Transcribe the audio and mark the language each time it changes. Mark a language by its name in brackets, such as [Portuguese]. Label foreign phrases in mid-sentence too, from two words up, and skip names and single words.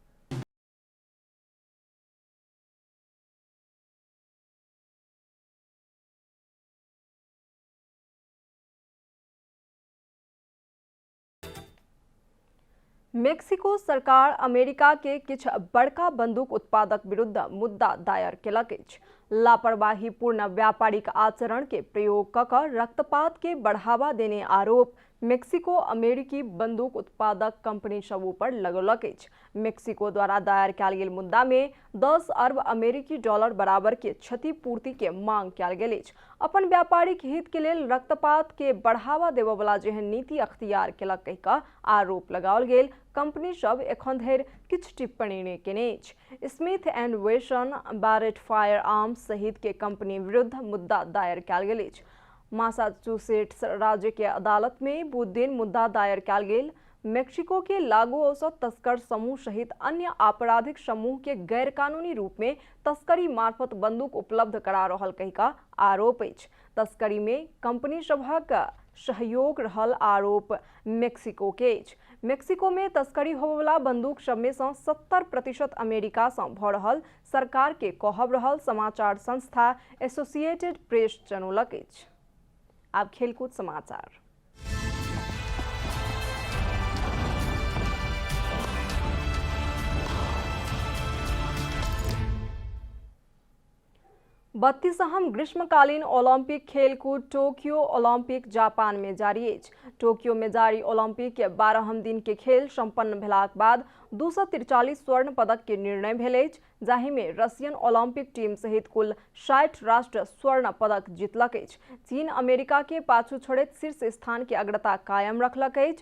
[Maithili] मेक्सिको सरकार अमेरिका के किछ बड़का बंदूक उत्पादक विरुद्ध मुद्दा दायर केलक अछि। लापरवाहीपूर्ण व्यापारिक आचरण के प्रयोग कऽ रक्तपात के बढ़ावा देने आरोप मेक्सिको अमेरिकी बंदूक उत्पादक कंपनी सब पर लगौलक अछि। मेक्सिको द्वारा दायर कयल गेल मुद्दा में 10 अरब अमेरिकी डॉलर बराबर के क्षतिपूर्ति के मांग कयल गेल अछि। अपन व्यापारिक हित के लेल रक्तपात के बढ़ावा देबय वाला जेहन नीति अख्तियार केलक कहि कऽ आरोप लगाओल गेल। कंपनी सब एखन धरि किछु टिप्पणी नहि केने अछि। स्मिथ एंड वेसन, बैरेट फायर आर्म्स सहित के कंपनी विरुद्ध मुद्दा दायर कयल गेल अछि। मासाचुसेट्स राज्य के अदालत में बुध दिन मुद्दा दायर कयल गेल। मेक्सिको के लागू औषध तस्कर समूह सहित अन्य आपराधिक समूह के गैरकानूनी रूप में तस्करी मार्फत बंदूक उपलब्ध करा रहल कहि कऽ आरोप अछि। तस्करी में कंपनी सभक सहयोग रहल आरोप मेक्सिको के अछि। मेक्सिको में तस्करी होबय वाला बंदूक सब में से 70% अमेरिका से भऽ रहल सरकार के कहब रहल समाचार संस्था एसोसिएटेड प्रेस जनौलक अछि। अब खेलकूद समाचार। बत्तीसहम ग्रीष्मकालीन ओलंपिक खेलकूद टोक्यो ओलंपिक जापान में जारी अछि। टोक्यो में जारी ओलंपिक के 12हम दिन के खेल संपन्न भेलाक बाद 243 स्वर्ण पदक के निर्णय भेल अछि, जाहि में रशियन ओलंपिक टीम सहित कुल 60 राष्ट्र स्वर्ण पदक जीतलक अछि। चीन अमेरिका के पाछू छोड़ैत शीर्ष स्थान के अग्रता कायम रखलक अछि।